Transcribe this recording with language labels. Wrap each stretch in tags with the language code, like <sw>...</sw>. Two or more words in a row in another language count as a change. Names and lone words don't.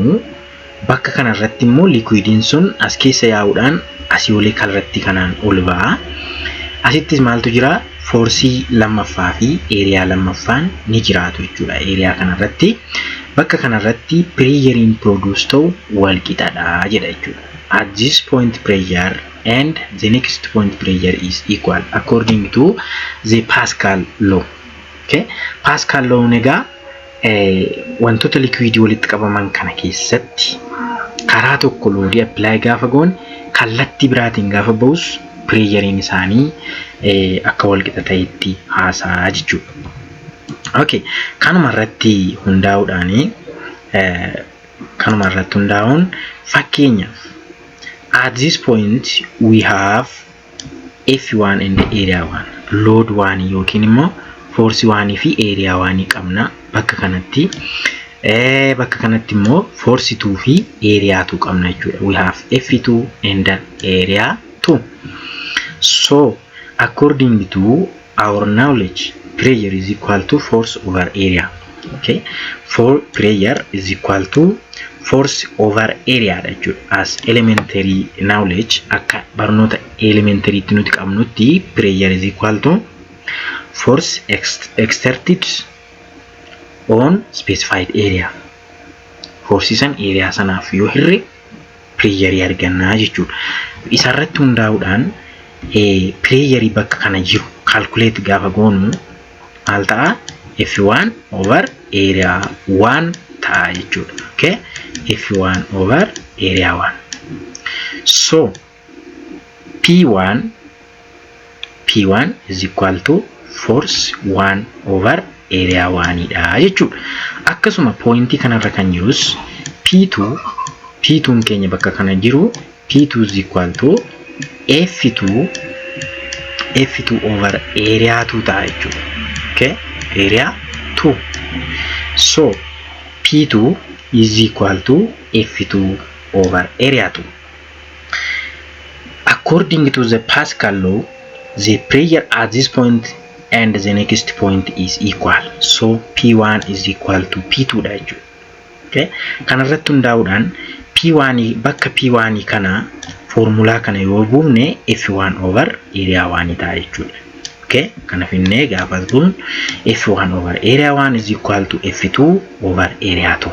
<om>Bakka kana irratti immoo liquidiin sun as keessa yaa'uudhaan asii olii kalratti kanaan ol ba'a. Asittis maaltu jira? Force lammaffaa fi area lammaffaan ni jiraatu jechuudha. Area kana irratti bakka kana irratti</om> <en>pressure produce</en> <om>ta'u wal qixaadha jedha jechuudha.</om> <en>At this point pressure and the next point pressure is equal according to the Pascal law.</en> <om>Okay,</om> <en>Pascal law</en> <om>nega wantoota liquidii walitti qabaman kana keessatti karaa tokko loodii apply gaafa goon kallattii biraatiin gaafa ba'us pressurein isaanii akka wal qixa ta'etti haasaa jechuudha. Okay, kanuma irratti hundaa'uun fakkeenyaaf</om> <en>at this point we have F1 and area 1 load 1</en> <om>yookiin immoo force 1 fi area 1 qabna. Bakka kanatti immoo force 2 fi area 2 qabna jechuudha.</om> <en>We have F2 and area 2. So according to our knowledge, pressure is equal to force over area. Okay, for pressure is equal to force over area as elementary knowledge.</en> <om>Akka barnoota elementary nuti qabnutti</om> <en>pressure is equal to force exerted on specified area.</en> <om>Force san area sanaaf yoo hirre pressure argannaa jechuudha. Isa irratti hundaa'uudhaan pressure bakka kana jiru calculate gaafa goonu maal ta'a?</om> <en>F1 over area 1</en> <om>ta'a jechuudha.</om> <en>Okay, F1 over area 1. So P1 is equal to force 1 over area 1</en> <om>dha jechuudha. Akkasuma pointii kanarra kan jirus P2 keenya bakka kana jiru</om> <en>P2 is equal to F2 over area 2</en> <om>ta'a jechuudha.</om> <en>Okay, area 2. So P2 is equal to F2 over area 2. According to the Pascal law, the pressure at this point and the next point is equal. So P1 is equal to P2</en> <om>dha jechuudha. Okay, kana irratti hundaa'uudhaan P1 bakka P1 kana formulaa kana yoo buufne</om> <en>F1 over area 1</en> <om>ta'a jechuudha.</om> <en>Okay,</en> <om>kana finnee gaafa buun</om> <en>F1 over area 1 is equal to F2 over area 2.</en>